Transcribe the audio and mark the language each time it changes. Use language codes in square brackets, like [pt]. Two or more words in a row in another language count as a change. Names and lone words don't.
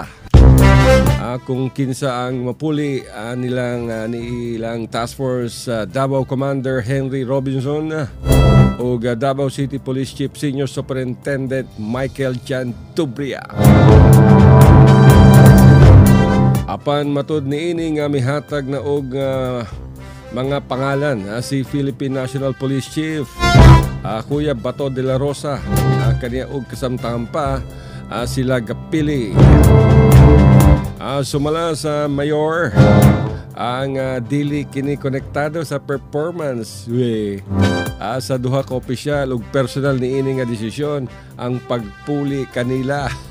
[ceb] Kung kinsa ang mapuli nilang Task Force Davao Commander Henry Robinson o Davao City Police Chief Senior Superintendent Michael Jan Tubria. Apan matud niini nga mihatag na og mga pangalan si Philippine National Police Chief Kuya Bato de la Rosa, kaniya og kasamtangan pa sila gapili. Sumala sa mayor ang dili kini konektado sa performance sa duha ka opisyal ug personal niini nga desisyon ang pagpuli kanila.